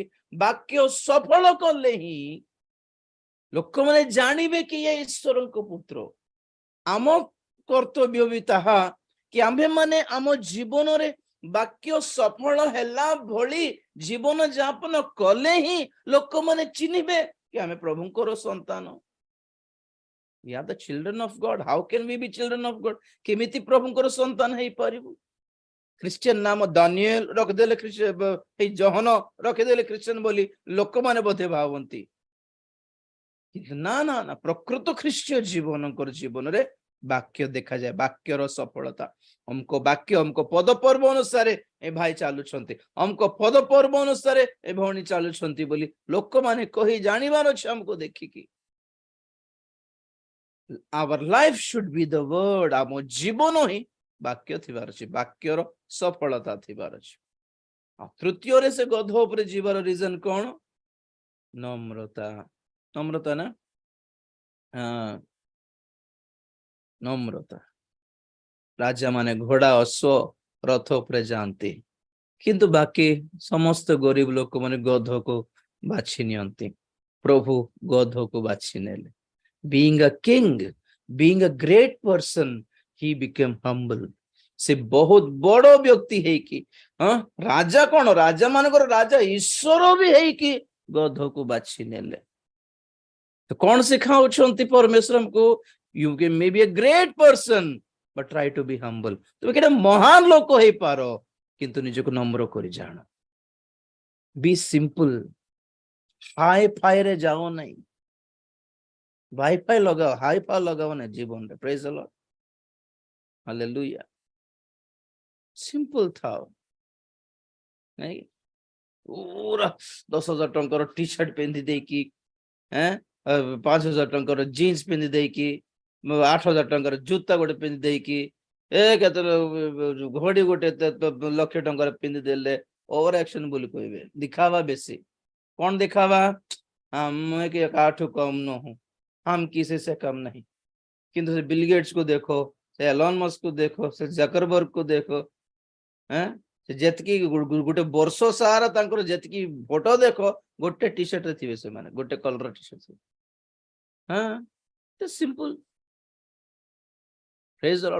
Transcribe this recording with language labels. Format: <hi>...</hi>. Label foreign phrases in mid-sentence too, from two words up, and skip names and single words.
<or>ବାକ୍ୟ ସଫଳ କଲେ ହିଁ ଲୋକମାନେ ଜାଣିବେ କି ଇଏ ଈଶ୍ୱରଙ୍କ ପୁତ୍ର। ଆମ କର୍ତ୍ତବ୍ୟ ବି ତାହା କି ଆମ୍ଭେ ମାନେ ଆମ ଜୀବନରେ ବାକ୍ୟ ସଫଳ ହେଲା ଭଳି ଜୀବନ ଯାପନ କଲେ ହିଁ ଲୋକମାନେ ଚିହ୍ନିବେ କି ଆମେ ପ୍ରଭୁଙ୍କର ସନ୍ତାନ।</or> <en>We are the children of God. How can we be children of God?</en> <or>କେମିତି ପ୍ରଭୁଙ୍କର ସନ୍ତାନ ହେଇପାରିବୁ? ଖ୍ରୀଷ୍ଟିଆନ ନାମ ଦାନିଏଲ ରଖିଦେଲେ, ଜହନ ରଖିଦେଲେ ଖ୍ରୀଷ୍ଟିଆନ ବୋଲି ଲୋକମାନେ ବୋଧେ ଭାବନ୍ତି। ନା ନା ନା, ପ୍ରକୃତ ଖ୍ରୀଷ୍ଟୀୟ ଜୀବନରେ ବାକ୍ୟ ଦେଖାଯାଏ, ବାକ୍ୟର ସଫଳତା। ଅମକ ବାକ୍ୟ, ଅମକ ପଦ ପର୍ବ ଅନୁସାରେ ଏ ଭାଇ ଚାଲୁଛନ୍ତି, ଅମକ ପଦ ପର୍ବ ଅନୁସାରେ ଏ ଭଉଣୀ ଚାଲୁଛନ୍ତି ବୋଲି ଲୋକମାନେ କହି ଜାଣିବାର ଅଛି ଆମକୁ ଦେଖିକି।</or> <en>Our life should be the word.</en> <or>ଆମ ଜୀବନ ହିଁ ବାକ୍ୟ ଥିବାର ଅଛି, ବାକ୍ୟର ସଫଳତା ଥିବାର ଅଛି। ଆଉ ତୃତୀୟରେ ସେ ଗଧ ଉପରେ ଯିବାର ରିଜନ କଣ? ନମ୍ରତା। ନମ୍ରତା ନା, ନମ୍ରତା। ରାଜା ମାନେ ଘୋଡ଼ା ଅଶ୍ଵ ରଥ ଉପରେ ଯାଆନ୍ତି, କିନ୍ତୁ ବାକି ସମସ୍ତ ଗରିବ ଲୋକମାନେ ଗଧକୁ ବାଛି ନିଅନ୍ତି। ପ୍ରଭୁ ଗଧକୁ ବାଛି ନେଲେ।</or> <en>Being a king, being a great person, he became humble.</en> <or>ସେ ବହୁତ ବଡ ବ୍ୟକ୍ତି ହେଇକି, ରାଜା କଣ, ରାଜା ମାନଙ୍କର ରାଜା ଈଶ୍ୱର ବି ହେଇକି ଗଧକୁ ବାଛି ନେଲେ। ତ କଣ ଶିଖାଉଛନ୍ତି ପରମେଶ୍ୱର ଆମକୁ?</or> <en>You may be a great person, but try to be humble.</en> <or>ତୁମେ କେତେ ମହାନ ଲୋକ ହେଇପାର, କିନ୍ତୁ ନିଜକୁ ନମ୍ର କରି ଜାଣ।</or> <en>Be simple.</en> <or>ହାଇ ଫାଇରେ ଯାଅ ନାହିଁ, ହାଇ ଲଗାଅ ନା ଜୀବନରେ।</or> <en>praise the Lord,</en> <or>ହାଲେଲୁୟା। ସିମ୍ପଲ ଥାଅ, ନାଇଁ? ପୁରା 10,000 ଟଙ୍କାର ଟି ସାର୍ଟ ପିନ୍ଧି ଦେଇକି, 5,000 ଟଙ୍କାର ଜିନ୍ସ ପିନ୍ଧି ଦେଇକି, 8,000 ଟଙ୍କାର ଜୁତା ଗୋଟେ ପିନ୍ଧି ଦେଇକି, କେତେ ଘଡି ଗୋଟେ 1,00,000 ଟଙ୍କାର ପିନ୍ଧି ଦେଲେ</or> <en>over action</en> <or>ବୋଲି କହିବେ। ଦିଖାବା ବେଶୀ। କଣ ଦିଖାବା? ଆମେ କି କାହାଠୁ କମ ନୁହଁ,</or> <hi>हम किसी से कम नहीं।</hi> <or>କିନ୍ତୁ ସେ ବିଲ ଗେଟ୍ସ କୁ ଦେଖ, ସେ ଏଲନ ମସ୍କ କୁ ଦେଖ, ସେ ଜକରବର୍ଗ କୁ ଦେଖ, ସେ ଯେତିକି ଗୋଟେ ବର୍ଷ ସାରା ତାଙ୍କର ଯେତିକି ଫଟୋ ଦେଖ, ଗୋଟେ ଟି ସାର୍ଟରେ ଥିବେ ସେମାନେ, ଗୋଟେ</or> <en>collar T-shirt. Simple. Praise the Lord.</en>